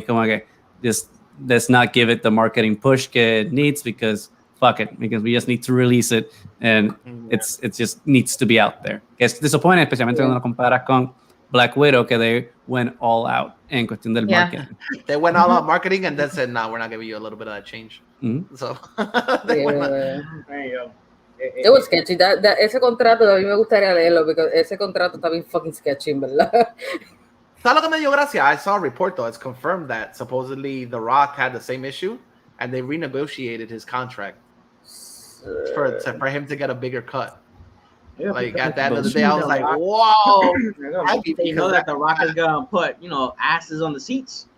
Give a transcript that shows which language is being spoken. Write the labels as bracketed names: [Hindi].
[English] Come on, okay, just let's not give it the marketing push it needs because fuck it, because we just need to release it, and it just needs to be out there. [Spanish] Es disappointing, especialmente cuando lo comparas con Black Widow, que [English] they went all out [Spanish] en cuestión del marketing. [English] They went all out marketing and then said, "No, we're not giving you a little bit of that change." So they went out. It was sketchy. [Spanish] Ese contrato a mí me gustaría leerlo porque ese contrato está bien [English] fucking sketchy, [Spanish] ¿verdad? ¿Sabes lo que me dio gracia? [English] I saw a report though. It's confirmed that supposedly The Rock had the same issue, and they renegotiated his contract for him to get a bigger cut. Like at the end of the day, I was like, "Whoa!" You know that The Rock is gonna put asses on the seats.